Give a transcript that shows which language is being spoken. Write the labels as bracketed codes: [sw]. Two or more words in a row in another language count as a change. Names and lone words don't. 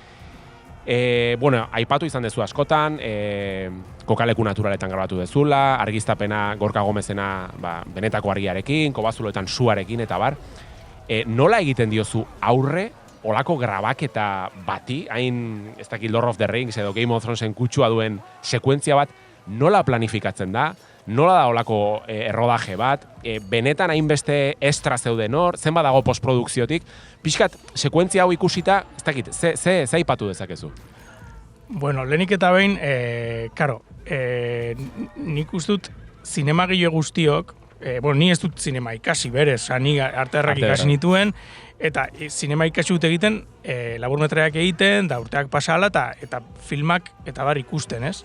[eu] Aipatu izan dezu askotan, kokaleku naturaletan grabatu dezula, argiztapena Gorka Gomezena benetako argiarekin, kobazuloetan suarekin eta bar. Nola egiten diozu aurre, olako grabaketa bati, hain, ez dakit Lord of the Rings edo Game of Thronesen kutsua duen sekuentzia bat, nola planifikatzen da, nola da olako errodaje bat, benetan hainbeste estra zeuden hor, zenbat dago postprodukziotik, pixkat, sekuentzia hau ikusita, ez dakit, ze aipatu dezakezu? Lehenik eta behin, nik ustut, zinemagile guztiok, ni ez dut zinema ikasi berez, ni artearrak ikasi nituen, eta zinema ikasi dut egiten, laburmetreak egiten, da urteak pasala, eta filmak eta bar ikusten, ez?